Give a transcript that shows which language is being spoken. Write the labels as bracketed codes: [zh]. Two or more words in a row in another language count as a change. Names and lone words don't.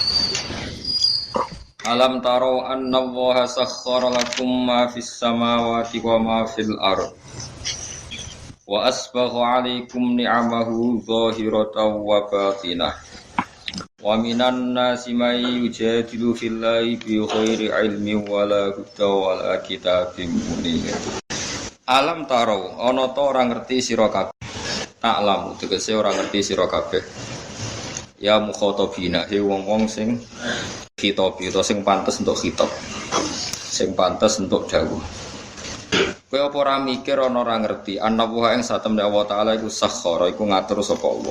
[ar] ألم تروا أن الله سخر لكم ما في السماوات وما في الأرض وأسبغ عليكم نعمه ظاهرة وباطنة ومن الناس من يجادل في الله بغير علم ولا هدى ولا كتاب منير. ألم تروا [jv] ana ta ora ngerti sira kabeh. Ta'lamu tegese ora ngerti sira kabeh. [ar] يا مخاطبين [jv] he wong-wong sing khitab utawa sing pantes untuk khitab. Sing pantes untuk dawuh. Kowe apa ora mikir ana ora ngerti ana wa ing satemene Allah taala iku sakhara iku ngatur sapa Allah.